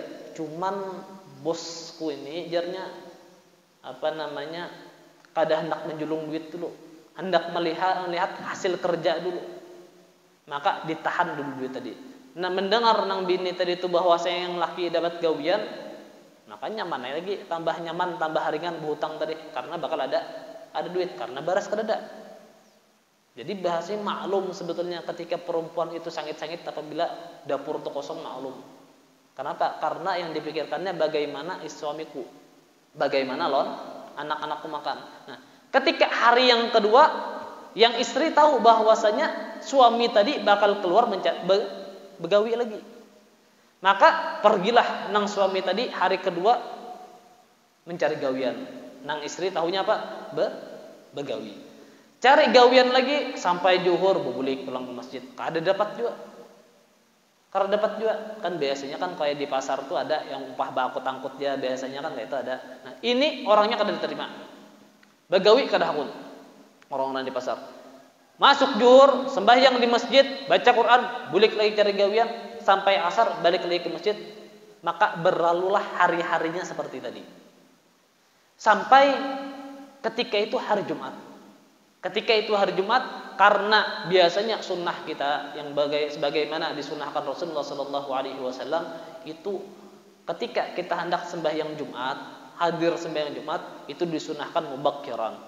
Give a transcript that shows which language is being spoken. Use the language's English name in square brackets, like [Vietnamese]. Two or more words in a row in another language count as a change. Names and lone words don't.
[Banjar] Cuman bosku ini jarnya apa namanya kada hendak menjulung duit dulu, hendak melihat hasil kerja dulu. Maka ditahan dulu duit tadi. Nah, mendengar nang bini tadi itu bahwa saya yang laki dapat gawian, maka nyaman lagi, tambah nyaman, tambah ringan berhutang tadi, karena bakal ada duit, karena baras kada. [Indonesian] Jadi bahasanya maklum sebetulnya ketika perempuan itu sangit-sangit apabila dapur itu kosong, maklum. Kenapa? Karena yang dipikirkannya bagaimana suamiku, bagaimana lon anak-anakku makan. Nah, ketika hari yang kedua, yang istri tahu bahwasanya suami tadi bakal keluar begawi lagi. [Banjar] Maka pergilah nang suami tadi hari kedua mencari gawian. Nang istri tahunya apa? Begawi. Cari gawian lagi sampai zuhur bubulik pulang ke masjid. Kada dapat juga. Kada dapat juga. [Indonesian] Kan biasanya kan kayak di pasar tuh ada yang upah bakut angkut dia, biasanya kan kayak itu ada. [Banjar] Nah, ini orangnya kada diterima. Begawi kada hakun. Orang-orang di pasar. Masuk zuhur, sembahyang di masjid, baca Quran, bulik lagi cari gawian, sampai asar balik lagi ke masjid. [Indonesian] Maka berlalulah hari-harinya seperti tadi. Sampai ketika itu hari Jumat. Ketika itu hari Jumat, karena biasanya sunnah kita yang sebagaimana disunnahkan Rasulullah SAW itu ketika kita hendak sembahyang Jumat, hadir sembahyang Jumat itu disunahkan mubakkiran.